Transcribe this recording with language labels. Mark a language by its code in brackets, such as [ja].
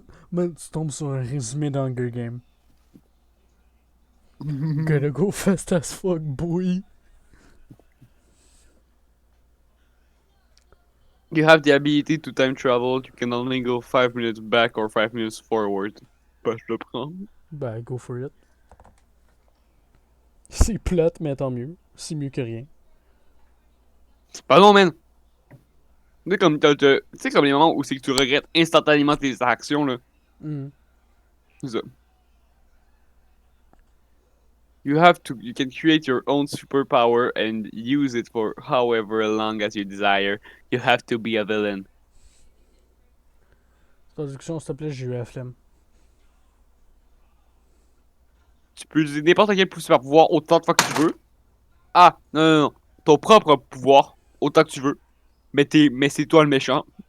[fr] Man, tu tombes sur un résumé d'Hunger Game. [en] Gotta go fast as fuck, boy. You have the ability to time travel. You can only go 5 minutes back or 5 minutes forward. [fr] Bah, je le prends. [en] Ben, go for it. [fr] C'est plate, mais tant mieux. C'est mieux que rien. Bah non, man! Tu sais, comme les moments où c'est que tu regrettes instantanément tes actions, là. Hmm. C'est ça. [en] You can create your own superpower and use it for however long as you desire. You have to be a villain. [fr] Traduction, s'il te plaît, j'ai eu la flemme. Tu peux utiliser n'importe quel super pouvoir autant de fois que tu veux. Ah, non, non, non. Ton propre pouvoir, autant que tu veux. Mais c'est toi le méchant.